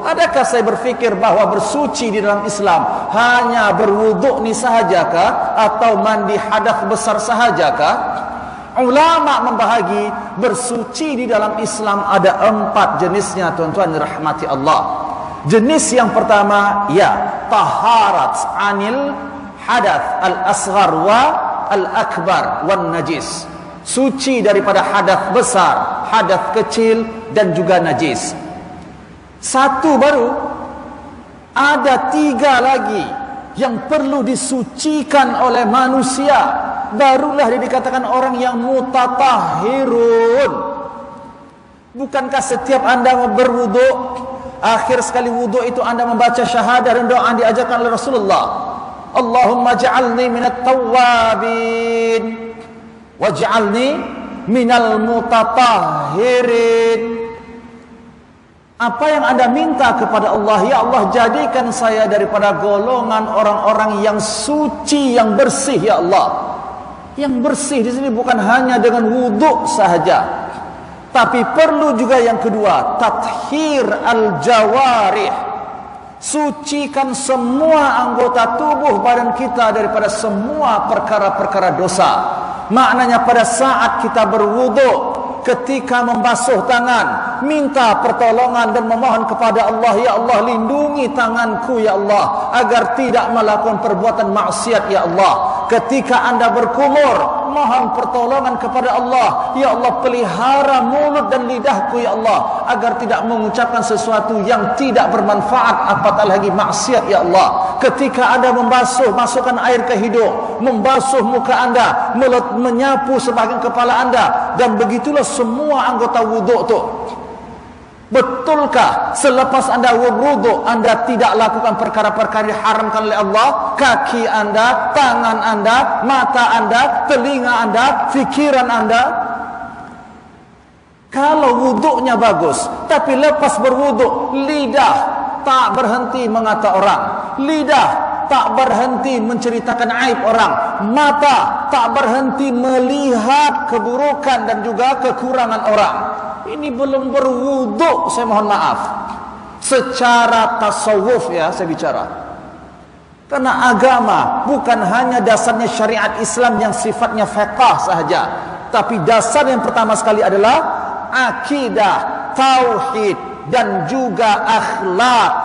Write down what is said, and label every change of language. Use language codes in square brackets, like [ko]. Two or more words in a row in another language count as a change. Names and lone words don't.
[ms] Adakah saya berfikir bahawa bersuci di dalam Islam hanya berwuduk ni sahajakah, atau mandi hadath besar sahajakah? Ulama membahagi bersuci di dalam Islam ada 4 jenisnya, tuan-tuan rahmati Allah. Jenis yang pertama, ya, [ar] طهارة عن الحدث الأصغر والأكبر والنجس. [ms] Suci daripada hadath besar, hadath kecil dan juga najis. Satu baru, ada 3 lagi yang perlu disucikan oleh manusia. Barulah dia dikatakan orang yang mutatahhirun. Bukankah setiap anda berwuduk, akhir sekali wuduk itu anda membaca syahadah dan doa yang diajarkan oleh Rasulullah? [ar] اللهم اجعلني من التوابين واجعلني من المتطهرين. [ms] Apa yang anda minta kepada Allah? Ya Allah, jadikan saya daripada golongan orang-orang yang suci, yang bersih, ya Allah. Yang bersih di sini bukan hanya dengan wuduk sahaja, tapi perlu juga yang kedua, [ar] تطهير الجوارح. [ms] Sucikan semua anggota tubuh badan kita daripada semua perkara-perkara dosa. Maknanya pada saat kita berwuduk, ketika membasuh tangan, minta pertolongan dan memohon kepada Allah, ya Allah, lindungi tanganku ya Allah agar tidak melakukan perbuatan maksiat ya Allah. Ketika anda berkumur, mohon pertolongan kepada Allah, ya Allah, pelihara mulut dan lidahku ya Allah agar tidak mengucapkan sesuatu yang tidak bermanfaat, apatah lagi maksiat ya Allah. Ketika anda membasuh, masukkan air ke hidung, membasuh muka anda, menyapu sebahagian kepala anda, dan begitulah semua anggota wuduk tu. Betulkah selepas anda wuduk anda tidak lakukan perkara-perkara diharamkan oleh Allah? Kaki anda, tangan anda, mata anda, telinga anda, fikiran anda. Kalau wuduknya bagus, tapi lepas berwuduk lidah tak berhenti mengata orang, lidah tak berhenti menceritakan aib orang, mata tak berhenti melihat keburukan dan juga kekurangan orang. Ini belum berwuduk, saya mohon maaf. Secara tasawuf ya saya bicara. Karena agama bukan hanya dasarnya syariat Islam yang sifatnya fiqh sahaja, tapi dasar yang pertama sekali adalah akidah, tauhid dan juga akhlak.